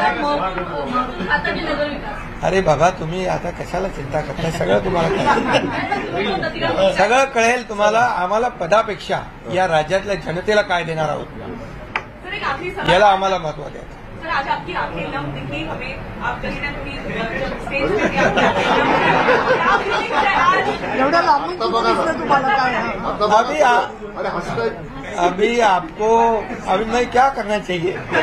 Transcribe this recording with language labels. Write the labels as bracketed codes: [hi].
[mr] अरे बाबा, तुम्ही आता कशाला चिंता करताय? सगळं तुम्हाला सगळं कळेल तुम्हाला. आम्हाला पदापेक्षा या राज्यातल्या जनतेला काय देणार आहोत याला आम्हाला महत्व द्यायचं. [hi] सर, आज आपकी आंखें नम दिखी हमें. आप कहीं ना कहीं स्टेज [mr] एवढ्या लांबून तुम्हाला काय [hi] अभी आपको अभी मैं क्या करना चाहिए?